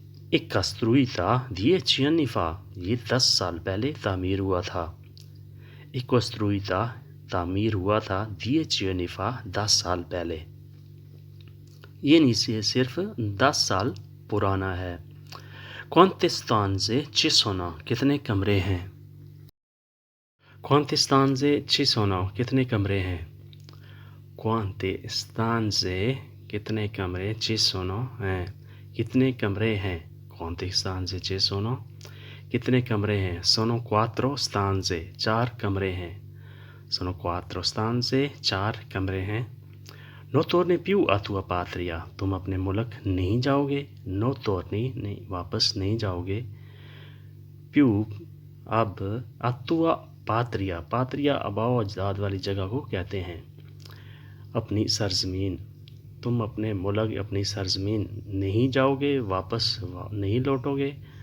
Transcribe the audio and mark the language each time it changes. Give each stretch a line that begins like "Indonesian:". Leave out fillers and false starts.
Italian: È costruita 10 anni fa,
Hindi: ये 10 साल पहले तामीर हुआ था।
Italian: È costruita,
Hindi: तामीर हुआ था
Italian: 10 anni fa,
Hindi: 10 साल पहले। ये नीचे सिर्फ 10 साल पुराना है।
Italian: Quante stanze ci sono,
Hindi: कितने कमरे हैं।
Italian: Quante stanze ci sono,
Hindi: कितने कमरे हैं।
Italian: Quante stanze,
Hindi: कितने कमरे
Italian: ci sono
Hindi: हैं, कितने कमरे हैं।
Italian: Quante stanze ci sono,
Hindi: कितने कमरे हैं।
Italian: Sono 4 stanze,
Hindi: 4 कमरे हैं।
Italian: Sono 4 stanze,
Hindi: 4 कमरे हैं।
Italian: No torni più a tua patria,
Hindi: तुम अपने मुल्क नहीं जाओगे।
Italian: No torni,
Hindi: नहीं, वापस नहीं जाओगे।
Italian: Più,
Hindi: अब।
Italian: A tua patria,
Hindi: patria आबाओ अजदाद वाली जगह को कहते हैं। अपनी सरजमीन, तुम अपने मुल्क, अपनी सरजमीन नहीं जाओगे, वापस नहीं लौटोगे।